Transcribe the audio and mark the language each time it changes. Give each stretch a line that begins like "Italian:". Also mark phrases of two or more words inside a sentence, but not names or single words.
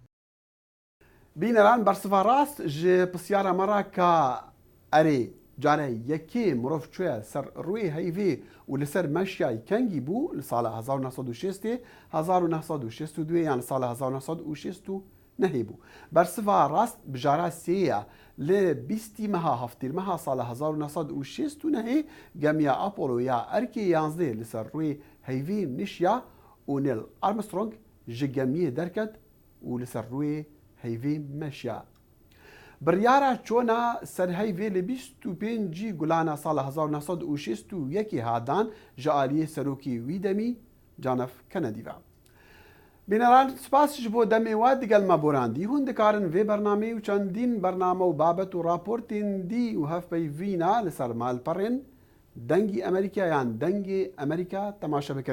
Kurdish: بینەران بەرسڤ ڕاست ژێ پرسیارە مەڕا کە ئەرێ جارە یەکێ مرۆڤ کوێە سەر ڕووی هەیڤێ و لەسەر مەشیای کەنگی بوو لە ساڵە 1960 1962 یان ساڵە 1960 نەهێبوو. بەرسڤ ڕاست بژارە سەیە لە 20 مەها هەفتیر مەها ساڵە 1960 نەهێ گەمیا ئاپۆلۆ یا ئەرکی 11 لەسەر ڕووی هەیڤێ نیشیا و نیل ئارمسترۆنگ ji gemiye derket û li ser rûyê heyvê meşya. Biryara çona serheyvê li 25 gulana sala 1961 hadan ji aliyê serokî wî demî John F. Kennedy ve. Bîneran spas ji bo demê we digel me borandî hûn dikarin vê bernamê û çendîn bername û babet û raportên dî û hevpeyvîna li ser malperên dengî Amerîka yan dengê Amerîka temaşe bikin.